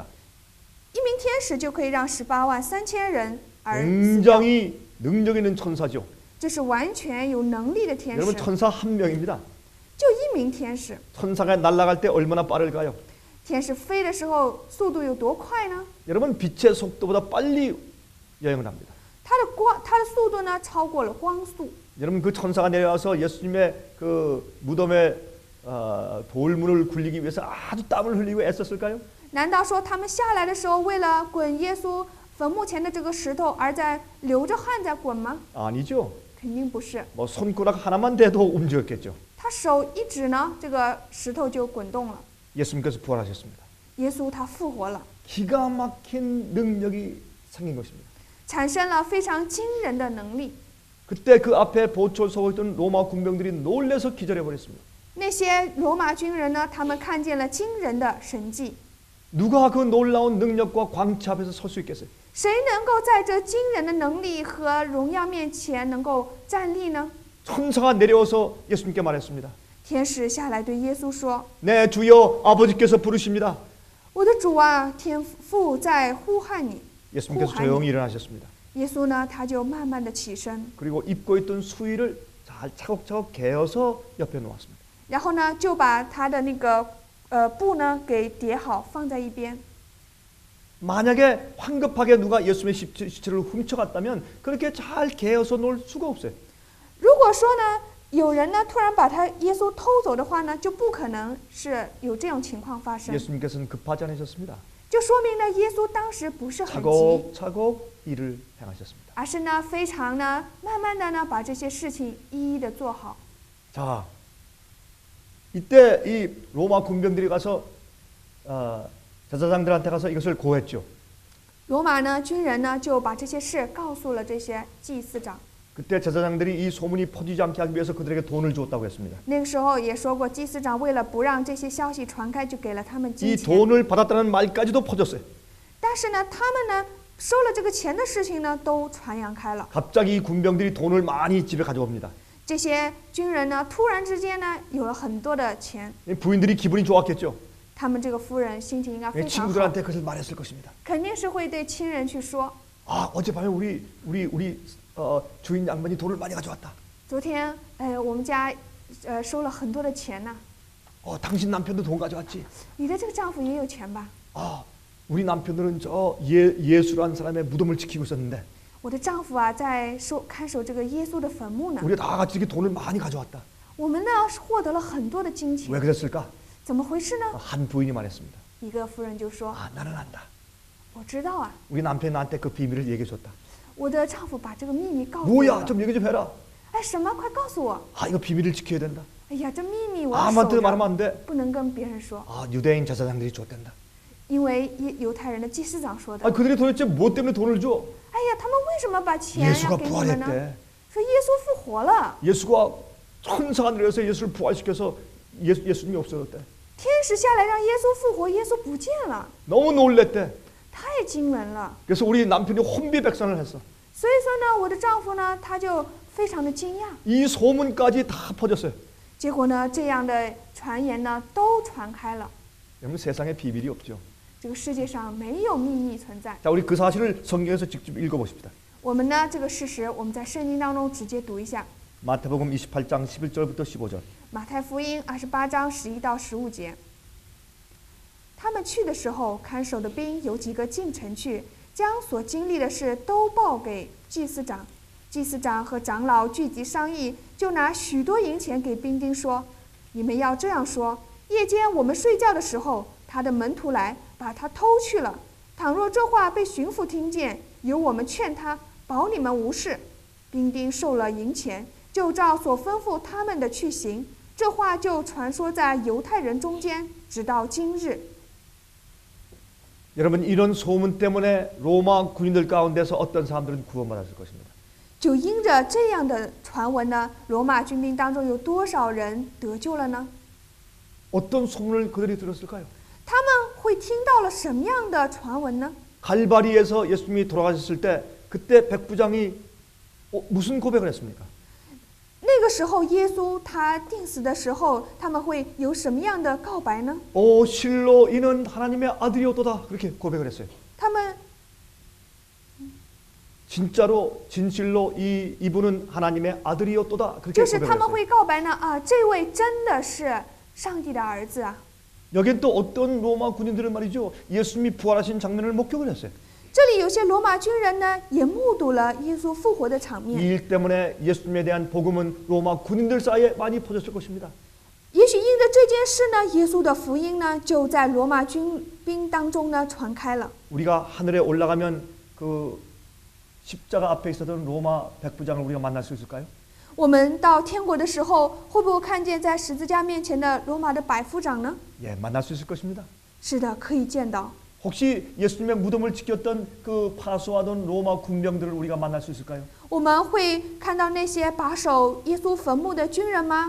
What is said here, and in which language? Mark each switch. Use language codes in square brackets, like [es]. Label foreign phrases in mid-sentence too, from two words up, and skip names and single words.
[zh] 一名天使就可以让183000人而死掉， [ko] 굉장히 능력 있는 천사죠. [zh] 这是完全有能力的天 [ko] 여러분, [zh] 使， [ko] 천사 한 명입니다. [zh] 就一名天使。 [ko] 천사가 날아갈 때 얼마나 빠를까요? [zh] 天使飞的时候速度有多快呢？ [ko] 여러분, 빛의 속도보다 빨리 여행을 합니다. [zh] 它的速度呢超过了光速。 [ko] 여러분, 그 천사가 내려와서 예수님의 그 무덤의 돌문을 굴리기 위해서 아주 땀을 흘리고 애썼을까요? [zh] 难道说他们下来的时候为了滚耶稣坟墓前的这个石头而在流着汗在滚吗？ [ko] 아니죠. [zh] 肯定不是。 [ko] 뭐 손가락 하나만 대도 움직였겠죠. [zh] 他手一指呢，这个石头就滚动了。 [ko] 예수님께서 부활하셨습니다. [zh] 耶稣他复活了， [ko] 기가 막힌 능력이 생긴 것입니다. [zh] 产生了非常惊人的能力。 [ko] 그때 그 앞에 보초를 서고 있던 로마 군병들이 놀래서 기절해 버렸습니다. [zh] 那些罗马军人呢，他们看见了惊人的神迹。 [ko] 누가 그 놀라운 능력과 광채 앞에서 설 수 있겠어요? [zh] 谁能够在这惊人的能力和荣耀面前能够站立呢？ [ko] 천사가 내려와서 예수님께 말했습니다. [zh] 天使下来对耶稣说 [ko] 네, 주여, 아버지께서 부르십니다. [zh] 我的主啊，天父在呼喊你。 [ko] 예수님께서 [zh] 呼喊你。 [ko] 조용히 일어나셨습니다. [zh] 耶稣呢，他就慢慢的起身， [ko] 그리고 입고 있던 수의를 잘 차곡차곡 개어서 옆에 놓았습니다. [zh] 然后呢，就把他的那个布呢给叠好，放在一边。 [ko] 만약에 황급하게 누가 예수님의 시체를 훔쳐갔다면 그렇게 잘 개어서 놓을 수가 없어요. [zh] 如果说呢，有人呢突然把他耶稣偷走的话呢，就不可能是有这种情况发生， [ko] 예수님께서는 급하지 않으셨습니다. [zh] 就说明呢，耶稣当时不是很急， [ko] 차곡차곡 일을 행하셨습니다. [zh] 而是呢非常呢慢慢的呢把这些事情一一的做好。 [ko] 자, 이때 이 로마 군병들이 가서 제사장들한테 가서 이것을 고했죠. [zh] 罗马呢军人呢就把这些事告诉了这些祭司长。 [ko] 그때 제사장들이 이 소문이 퍼지지 않게 하기 위해서 그들에게 돈을 주었다고 했습니다. [zh] 那个时候也说过，祭司长为了不让这些消息传开，就给了他们 [ko] 이 [zh] 金钱。 [ko] 돈을 받았다는 말까지도 퍼졌어요. [zh] 但是呢，他们呢收了这个钱的事情呢都传扬开了。 [ko] 갑자기 이 군병들이 돈을 많이 집에 가져옵니다. [zh] 这些军人呢突然之间呢有了很多的钱， [ko] 부인들이 기분이 좋았겠죠. [zh] 他们这个夫人心情应该非常好， [ko] 친구들한테 그것을 말했을 것입니다. [zh] 肯定是会对亲人去说。 [ko] 아, 어젯밤에 우리 주인 양반이 돈을 많이 가져왔다. [zh] 昨天，我们家收了很多的钱呢。 [ko] 당신 남편도 돈 가져왔지. [zh] 你的这个丈夫也有钱吧？ [ko] 우리 남편들은 저 예수라는 사람의 무덤을 지키고 있었는데 [zh] 我的丈夫啊，在看守这个耶稣的坟墓呢。 [ko] 우리가 다 같이 이렇게 돈을 많이 가져왔다. [zh] 我们呢是获得了很多的金 [ko] 왜 [zh] 钱， [ko] 그랬을까? [zh] 怎么回事呢？ [ko] 한 부인이 말했습니다. [zh] 一个夫人就说 [ko] 나는 안다. ：“ [zh] 我知道啊， [ko] 우리 남편이 나한테 그 비밀을 얘기해줬다. [zh] 我的丈夫把这个秘密告诉我 [ko] 뭐야, [zh] 了。 [ko] 좀 얘기 좀 해라. [zh] 哎，什么？快告诉我！ [ko] 이거 비밀을 지켜야 된다. [zh] 哎呀，这秘密我要守 [ko] 아무한테도 말하면 [zh] 着， [ko] 안 돼. [zh] 不能跟别人说， [ko] 유대인 제사장들이 줬댄다. [zh] 因为犹太人的祭司长说的。 [ko] 그들이 도대체 뭐 때문에 돈을 줘? [zh] 哎呀，他们为什么把钱要 [ko] 예수가 [zh] 给你们呢？ [ko] 부활했대. [zh] 说耶稣复活了， [ko] 예수가 천사가 내려서 예수를 부활시켜서 예수님이 없어졌대. [zh] 天使下来让耶稣复活，耶稣不见了， [ko] 너무 놀랬대. [zh] 太惊人了。 [ko] 그래서 우리 남편이 혼비백산을 했어. [zh] 所以说呢，我的丈夫呢，他就非常的惊讶。 [ko] 이 소문까지 다 퍼졌어요. [zh] 结果呢，这样的传言呢都传开了。 [ko] 여러분, 세상에 비밀이 없죠. [zh] 这个世界上没有秘密存在。 [ko] 자, 우리 그 사실을 성경에서 직접 읽어보십시다. [zh] 我们呢这个事实，我们在圣经当中直接读一下。 [ko] 마태복음 28장 11절부터 15절. [zh] 马太福音28章11到15节。他们去的时候，看守的兵有几个进城去，将所经历的事都报给祭司长。祭司长和长老聚集商议，就拿许多银钱给兵丁说：“你们要这样说：夜间我们睡觉的时候，他的门徒来把他偷去了。倘若这话被巡抚听见，由我们劝他，保你们无事。” 兵丁受了银钱，就照所吩咐他们的去行。这话就传说在犹太人中间，直到今日。 [ko] 여러분 이런 소문 때문에 로마 군인들 가운데서 어떤 사람들은 구원받았을 것입니다. [zh] 就因着这样的传闻呢，罗马军兵当中有多少人得救了呢？ [ko] 어떤 소문을 그들이 들었을까요? [zh] 他们会听到了什么样的传闻呢？ [ko] 갈바리에서 예수님이 돌아가셨을 때 그때 백부장이 무슨 고백을 했습니까? [zh] 那个时候耶稣他定死的时候，他们会有什么样的告白呢？ [ko] 오 실로 이는 하나님의 아들이었도다 그렇게 고백을 했어요. [zh] 他们 [ko] 진짜로 진실로 이분은 하나님의 아들이었도다 그렇게 [zh] 就是他 [ko] 고백을 [zh] 们 [ko] 했어요. [zh] 会告白呢啊，这位真的是上帝的儿子啊！ [ko] 여긴 또 어떤 로마 군인들은 말이죠. 예수님이 부활하신 장면을 목격을 했어요. [zh] 这里有些罗马军人呢，也目睹了耶稣复活的场 [ko] 이 [zh] 面。 [ko] 일 때문에 예수님에 대한 복음은 로마 군인들 사이에 많이 퍼졌을 것입니다. [zh] 也许因着这件事呢，耶稣的福音呢，就在罗马军兵当中呢传开了。 [ko] 우리가 하늘에 올라가면 그 십자가 앞에 있었던 로마 백부장을 우리가 만날 수 있을까요? [zh] 我们到天国的时候，会不会看见在十字架面前的罗马的百夫长呢？ [ko] 예, 만날 수 있을 것입니다. [zh] 是的，可以见到。 [ko] 혹시 예수님의 무덤을 지켰던 그 파수하던 로마 군병들을 우리가 만날 수 있을까요? [zh] 我们会看到那些把守耶稣坟墓的军人吗？